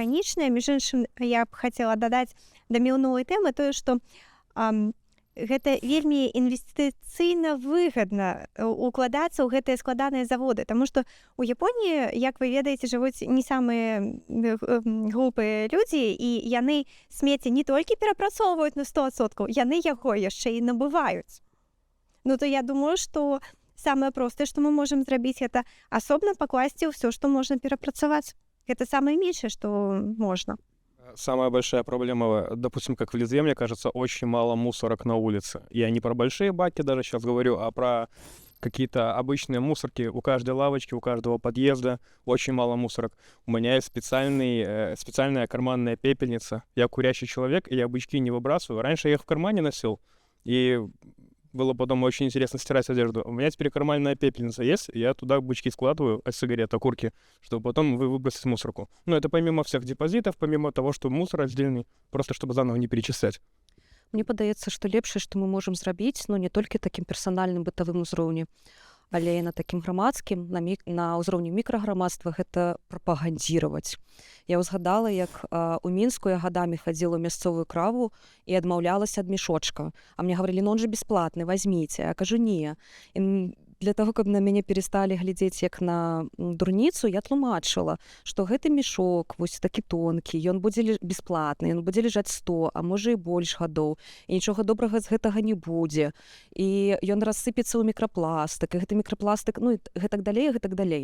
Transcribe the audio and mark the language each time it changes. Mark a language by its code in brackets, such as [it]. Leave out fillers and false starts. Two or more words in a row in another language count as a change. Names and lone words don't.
[be] Між іншым, я б хацела дадаць да мінулай тэмы тое, што гэта вельмі інвестыцыйна выгадна укладацца ў гэтыя складаныя заводы, таму што у Японіі, як вы ведаеце, жывуць не самыя глупыя людзі, і яны смецце не толькі перапрацоўваюць на 100%, яны яго яшчэ і набываюць. Ну то я думаю, што самае простае, што мы можам зрабіць, гэта асобна пакласці ўсё, што можна перапрацаваць. [ru] Это самое меньшее, что можно. Самая большая проблема, допустим, как в Литве, мне кажется, очень мало мусорок на улице. Я не про большие баки даже сейчас говорю, а про какие-то обычные мусорки. У каждой лавочки, у каждого подъезда очень мало мусорок. У меня есть специальная карманная пепельница. Я курящий человек, и я бычки не выбрасываю. Раньше я их в кармане носил, и было потом очень интересно стирать одежду. У меня теперь карманная пепельница есть, я туда бычки складываю от сигарет, окурки, чтобы потом выбросить в мусорку. Ну, это помимо всех депозитов, помимо того, что мусор отдельный, просто чтобы заново не перечислять. [be] Мне падаецца, што лепшае, што мы можам зрабіць, ну не толькі такім персанальным бытавым узроўні, але і на такім грамадскім, на ўзроўні мікраграмадства гэта прапагандзіраваць. Я ўзгадала, як у Мінску я гадамі хадзіла ў мясцовую краву і адмаўлялася ад мешочка. [ru] А мне говорили, ну он же бесплатный, возьмите. [be] Я кажу, не. І для того, каб на мяне пересталі глядзець як на дурніцу, я тлумачыла, што гэты мешок, вось такі тонкі, ён будзе бесплатны, ён будзе ляжаць 100, а можа і больш гадоў, і нічога добрага з гэтага не будзе. І ён рассыпецца ў мікрапластык, і гэты мікрапластык, ну і гэтак далей.